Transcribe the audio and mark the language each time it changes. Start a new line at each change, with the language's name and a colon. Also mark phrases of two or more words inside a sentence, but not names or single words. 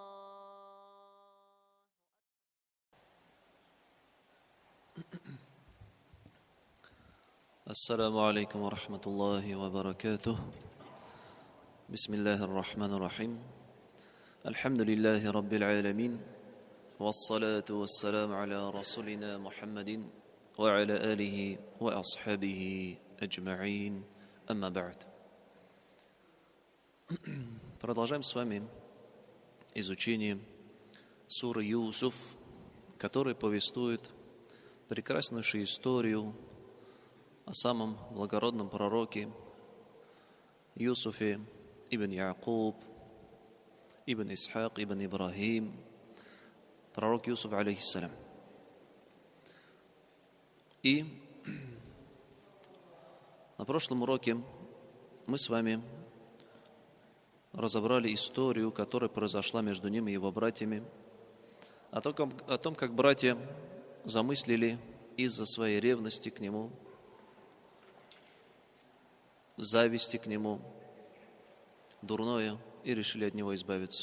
Arabic: السلام عليكم ورحمة الله وبركاته. بسم الله الرحمن الرحيم. الحمد لله رب العالمين، والصلاة والسلام على رسولنا محمد وعلى آله وأصحابه أجمعين. أما بعد.
Russian: Продолжаем с вами изучение суры Юсуф, который повествует прекраснейшую историю о самом благородном пророке Юсуфе ибн Якуб, ибн Исхак, ибн Ибрахим, пророк Юсуф, алейхиссалям. И на прошлом уроке мы с вами разобрали историю, которая произошла между ним и его братьями, о том, как братья замыслили из-за своей ревности к нему, зависти к нему, дурное, и решили от него избавиться.